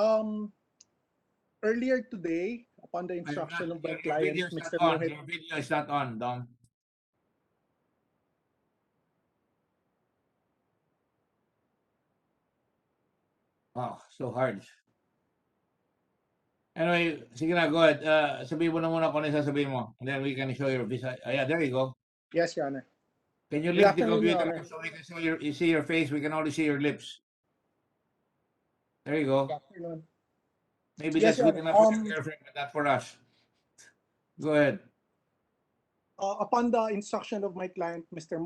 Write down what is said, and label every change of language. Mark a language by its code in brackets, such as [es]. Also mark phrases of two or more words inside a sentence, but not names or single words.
[en] Earlier today, upon the instruction of my Your client, video is not Mr. on. Mohit, Your video is not on, Dom. Oh, so hard. Anyway, [tl] sige na, [en] go ahead. [tl] Sabihin mo na muna kung ano yung sasabihin mo. [en] And then we can show your visage. Yeah, there you go. Yes, Your Honor. Can you Good link the afternoon, Your computer Honor. so we can see your face? We can only see your lips. There you go. Good afternoon. Maybe Yes, that's Your good Honor. enough for your girlfriend, but not for us. Go ahead. Upon the instruction of my client, Mr.